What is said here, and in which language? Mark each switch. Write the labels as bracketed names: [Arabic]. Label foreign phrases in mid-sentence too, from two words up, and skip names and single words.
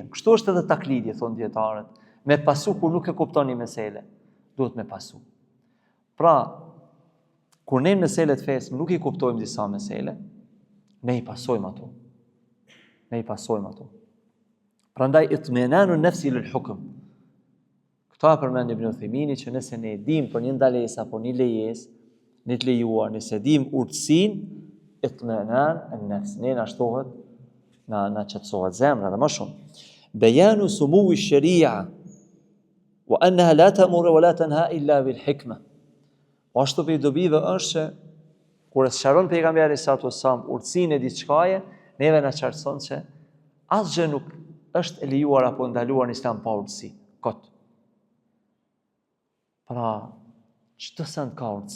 [Albanian] Kështu është edhe taklidi, thonë dietarët, me pasu kur nuk e kupton një mesele, duhet me pasu. Pra, kur ne meselet fesë nuk i kuptojmë disa mesele, ne i pasojmë ato. [Arabic] Prandaj اطمئنان النفس للحكم. [Albanian] Këta përmend Ibn Uthaymin që nëse ne dim për një ndalesë apo një lejesë, një të lejuar, nëse dim urtësinë, [Arabic] اطمئنان النفس, [Albanian] ne na shtohet, na qetësohet zemra dhe më shumë. [Arabic] بيان سمو الشريعة وأنها لا تأمر ولا تنهى إلا بالحكمة. [Albanian] Po ashtu për dobive është që kur e sqaron pejgamberi [Arabic] صلى الله عليه وسلم [Albanian] urtësinë e diçkaje, neve na qartëson se asgjë nuk është e lejuar apo ndaluar në Islam pa urtësi. Kot. Pra, çdo send ka urtësi.